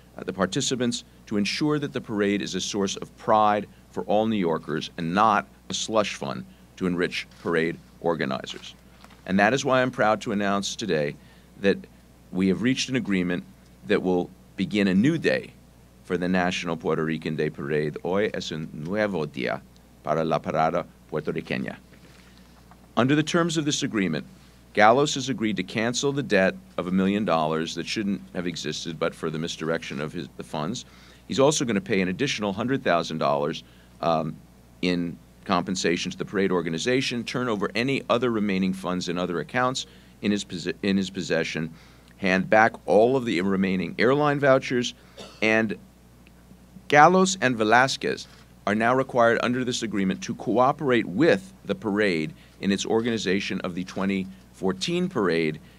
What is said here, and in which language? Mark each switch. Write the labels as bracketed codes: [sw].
[en] the participants to ensure that the parade is a source of pride for all New Yorkers and not a slush fund to enrich parade organizers. And that is why I'm proud to announce today that we have reached an agreement that will begin a new day for the National Puerto Rican Day Parade. [es] Hoy es un nuevo día para la parada puertorriqueña. [en] Under the terms of this agreement, Gallos has agreed to cancel the debt of $1 million that shouldn't have existed but for the misdirection of the funds. He's also going to pay an additional $100,000 in compensation to the parade organization, turn over any other remaining funds in other accounts in his possession, hand back all of the remaining airline vouchers, and Gallos and Velasquez are now required under this agreement to cooperate with the parade in its organization of the 2014 parade.